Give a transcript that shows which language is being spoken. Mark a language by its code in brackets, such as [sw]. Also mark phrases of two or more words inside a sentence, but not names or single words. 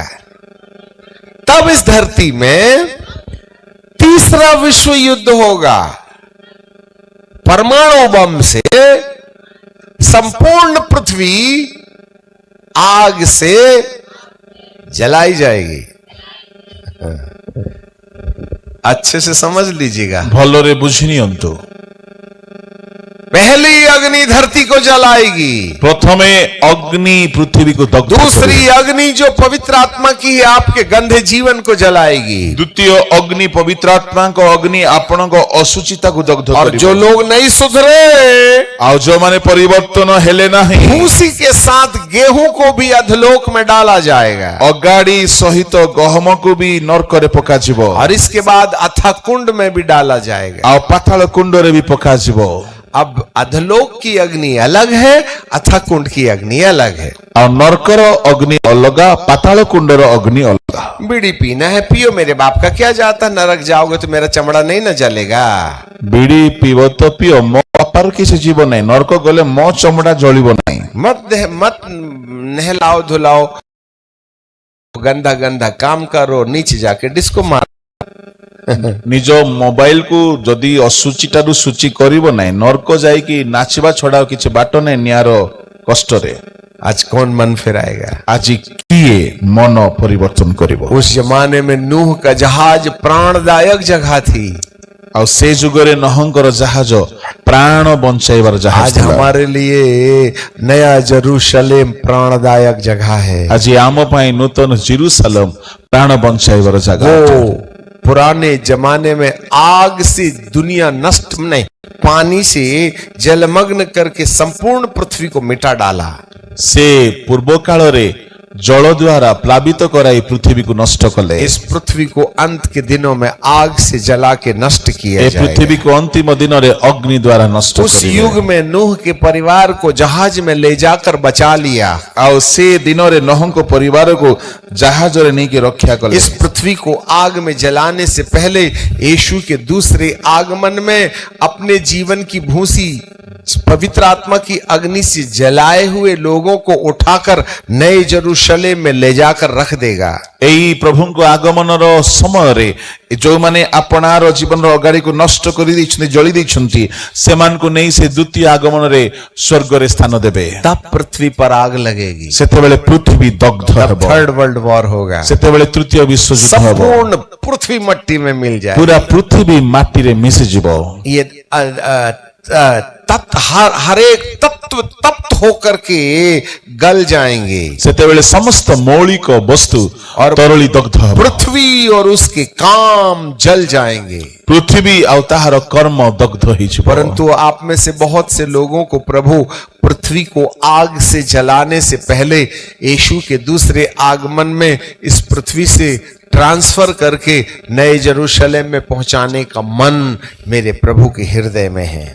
[hi] तब इस धरती में तीसरा विश्व युद्ध होगा। परमाणु बम से संपूर्ण पृथ्वी आग से जलाई जाएगी। अच्छे से समझ लीजिएगा। [or] ଭଲରେ ବୁଝି ନିଅନ୍ତୁ। [hi] पहली अग्नि धरती को जलाएगी, [or] ପ୍ରଥମେ ଅଗ୍ନି ପୃଥିବୀକୁ ଦଗ୍ଧ କରିବ। [hi] दूसरी अग्नि जो पवित्र आत्मा की है आपके गंदे जीवन को जलाएगी, [or] ଦ୍ୱିତୀୟ ଅଗ୍ନି ପବିତ୍ର ଆତ୍ମାଙ୍କ ଅଗ୍ନି ଆପଣଙ୍କ ଅସୁଚିତାକୁ ଦଗ୍ଧ [hi] और [or] କରିବ। [hi] जो लोग नहीं सुधरे [or] ଆଉ ଯେଉଁମାନେ ପରିବର୍ତ୍ତନ ହେଲେ ନାହିଁ [hi] भूसी के साथ गेहूं को भी अधलोक में डाला जाएगा, [or] ଅଗାଡ଼ି ସହିତ ଗହମକୁ ବି ନର୍କରେ ପକାଯିବ [hi] और इसके बाद अथाह कुंड में भी डाला जाएगा। [or] ଆଉ ପାତାଳ କୁଣ୍ଡରେ ବି ପକାଯିବ। [hi] अब अधलोक की अग्नि अलग है, अथाह कुंड की अग्नि अलग है। [or] ଆଉ ନର୍କର ଅଗ୍ନି ଅଲଗା, ପାତାଳ କୁଣ୍ଡର ଅଗ୍ନି ଅଲଗା। [hi] बीड़ी पीना है पियो, मेरे बाप का क्या जाता, नरक जाओगे तो मेरा चमड़ा नहीं न जलेगा। [or] ବିଡି ପିଇବ ତ ପିଅ, ମୋ ବାପାର କିଛି ଯିବ ନାହିଁ, ନର୍କ ଗଲେ ମୋ ଚମଡ଼ା ଜଳିବ ନାହିଁ। [hi] मत नहलाओ धुलाओ, गंदा गंदा काम करो, नीचे जाके डिस्को मारो। [or] ନିଜ ମୋବାଇଲକୁ ଯଦି ଅସୁଚିଟାରୁ ସୂଚି କରିବ ନାହିଁ, ନର୍କ ଯାଇକି ନାଚିବା ଛଡା ଆଉ କିଛି ବାଟ ନାହିଁ ନିଆର କଷ୍ଟରେ। [hi] आज कौन मन फिराएगा? [or] ଆଜି କିଏ ମନ ପରିବର୍ତ୍ତନ କରିବ? [hi] उस जमाने में नूह का जहाज प्राणदायक जगह थी। [or] ଆଉ ସେ ଯୁଗରେ ନହଙ୍କର ଜାହାଜ ପ୍ରାଣ ବଞ୍ଚାଇବାର ଜାହାଜ [hi] आज [or] ଥିଲା। [hi] हमारे लिए नया यरूशलेम प्राणदायक जगह है। [or] ଆଜି ଆମ ପାଇଁ ନୂତନ ଜେରୁସାଲେମ ପ୍ରାଣ ବଞ୍ଚାଇବାର ଜାଗା। [hi] वो पुराने जमाने में आग से दुनिया नष्ट नहीं, पानी से जलमग्न करके संपूर्ण पृथ्वी को मिटा डाला। [or] ସେ ପୂର୍ବ କାଳରେ ଜଳ ଦ୍ୱାରା ପ୍ଲାବିତ କରାଇ ପୃଥିବୀକୁ ନଷ୍ଟ କଲେ। [hi] इस पृथ्वी को अंत के दिनों में आग से जला के नष्ट किया [or] ଏ [hi] जाएगा। [or] ପୃଥିବୀକୁ ଅନ୍ତିମ ଦିନରେ ଅଗ୍ନି ଦ୍ୱାରା ନଷ୍ଟ [hi] उस [or] କରିବେ। [hi] युग में नूह के परिवार को जहाज में ले जाकर बचा लिया। [or] ଆଉ ସେ ଦିନରେ ନହଙ୍କ ପରିବାରକୁ ଜାହାଜରେ ନେଇକି ରକ୍ଷା କଲେ। [hi] इस पृथ्वी को आग में जलाने से पहले यीशु के दूसरे आगमन में अपने जीवन की भूसी पवित्र आत्मा की अग्नि से जलाए हुए लोगों को उठाकर नए यरूशलेम में ले जाकर रख देगा। [or] ଏଇ ପ୍ରଭୁଙ୍କ ଆଗମନର ସମୟରେ ଯେଉଁମାନେ ଆପଣାର ଜୀବନର ଅଗାଡ଼ିକୁ ନଷ୍ଟ କରିଦେଇଛନ୍ତି, ଜଳି ଦେଇଛନ୍ତି, ସେମାନଙ୍କୁ ନେଇ ସେ ଦ୍ୱିତୀୟ ଆଗମନରେ ସ୍ୱର୍ଗରେ ସ୍ଥାନ ଦେବେ। [hi] तब पृथ्वी पर आग लगेगी, [or] ସେତେବେଳେ ପୃଥିବୀ ଦଗ୍ଧ ହେବ। [en] third world war [hi] होगा, [or] ସେତେବେଳେ ତୃତୀୟ ବିଶ୍ୱଯୁଦ୍ଧ ହେବ। [hi] संपूर्ण पृथ्वी मट्टी में मिल जाए। [or] ପୁରା ପୃଥିବୀ ମାଟିରେ ମିଶିଯିବ। [hi] ये तत्व हर एक तत्व तप्त होकर के गल जाएंगे, [or] ସେତେବେଳେ ସମସ୍ତ ମୌଳିକ ବସ୍ତୁ ତରଳି ଦଗ୍ଧ ହେବ। [hi] पृथ्वी और उसके काम जल जाएंगे। [or] ପୃଥିବୀ ଆଉ ତାହାର କର୍ମ ଦଗ୍ଧ ହେଇଯିବ। [hi] परंतु आप में से बहुत से लोगों को प्रभु पृथ्वी को आग से जलाने से पहले यीशु के दूसरे आगमन में इस पृथ्वी से ट्रांसफर करके नए यरूशलेम में पहुंचाने का मन मेरे प्रभु के हृदय में है।